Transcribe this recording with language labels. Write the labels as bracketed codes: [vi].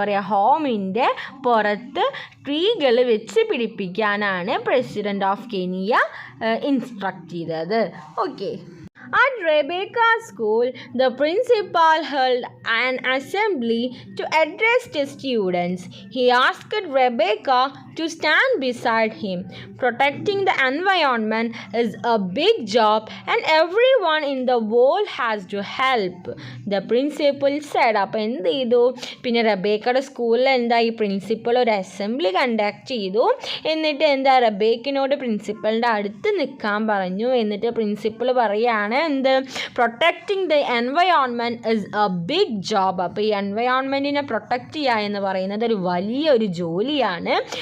[ml] ഹോമിൻ്റെ പുറത്ത് ട്രീകൾ വെച്ച് പിടിപ്പിക്കാനാണ് president of Kenya instruct ചെയ്തത്. Okay. [en] At Rebecca's school, the principal held an assembly to address the students. He asked Rebecca to stand beside him. Protecting the environment is a big job and everyone in the world has to help, the principal said. [ml] അപ്പോൾ എന്ത് ചെയ്തു? പിന്നെ റബേക്കയുടെ സ്കൂളിൽ എന്താ ഈ principal ഒരു assembly conduct ചെയ്തു. എന്നിട്ട് എന്താ റബേക്കിനോട് പ്രിൻസിപ്പളിൻ്റെ അടുത്ത് നിൽക്കാൻ പറഞ്ഞു. എന്നിട്ട് പ്രിൻസിപ്പൾ പറയാണ് എന്ത്? [en] Protecting the environment is a big job. [ml] അപ്പോൾ ഈ എൻവയോൺമെൻറ്റിനെ പ്രൊട്ടക്റ്റ് ചെയ്യുക എന്ന് പറയുന്നത് ഒരു വലിയൊരു ജോലിയാണ്.